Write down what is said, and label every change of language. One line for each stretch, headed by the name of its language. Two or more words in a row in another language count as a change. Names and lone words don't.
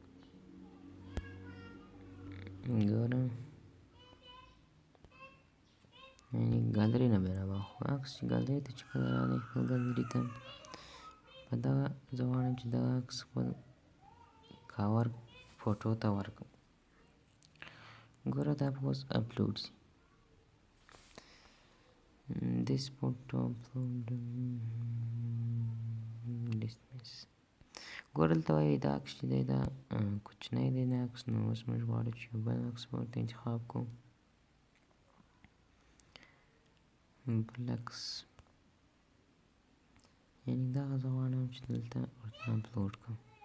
Pashto: ګوره یعنې ګالري نه بیا راواخلو. عکس چې ګالري ته چې کله راغلی، خپل ګالري ته په دغه زه غواړم چې دغه عکس خپل
English: cover photo
Pashto: ته ورکړم. ګوره دا به اوس اپلوډ سي.
English: this photo upload dismiss.
Pashto: ګوره دلته وایي دا عکس چې دی دا کوچنی دی دا عکس، نو اوس موږ غواړو چې یو بل عکس به ورته انتخاب کړو. بل عکس یعنې دغه زه غواړم چې دلته ورته اپلوډ کړم.